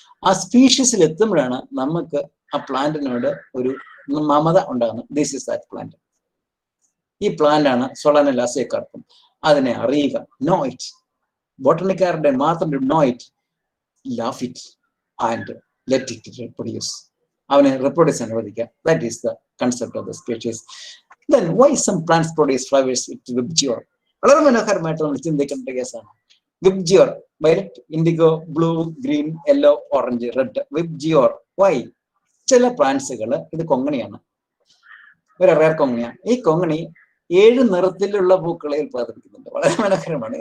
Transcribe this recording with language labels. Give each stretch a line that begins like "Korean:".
Malayalam: ആ സ്പീഷീസിൽ എത്തുമ്പോഴാണ് നമുക്ക് ആ പ്ലാന്റിനോട് ഒരു മമത ഉണ്ടാകുന്നത്.
English: This is that plant.
Malayalam: ഈ പ്ലാന്റ് ആണ് സൊളാന ലാസിയ കാർപ്പം. അതിനെ അറിയുക,
English: Know it.
Malayalam: ബോട്ടണിക്കാരുടെ മാത്രം
English: Know it, love it and let it reproduce.
Malayalam: അവനെ റിപ്രൊഡ്യൂസ് അനുവദിക്കുക.
English: That is the concept of the species. Then why some plants produce flowers with vibgyor?
Malayalam: വളരെ മനോഹരമായിട്ട് നമ്മൾ ചിന്തിക്കേണ്ട കേസാണ്. VIBGYOR, violet, IndiGo, blue, green, yellow, orange, red. VIBGYOR Y? ചില പ്ലാന്റ്സുകൾ, ഇത് കൊങ്ങണിയാണ്, ഒരു റയർ കൊങ്ങണിയാണ്. ഈ കൊങ്ങണി 7 നിറത്തിലുള്ള പൂക്കളെ ഉത്പാദിപ്പിക്കുന്നുണ്ട്. വളരെ മനോഹരമാണ്.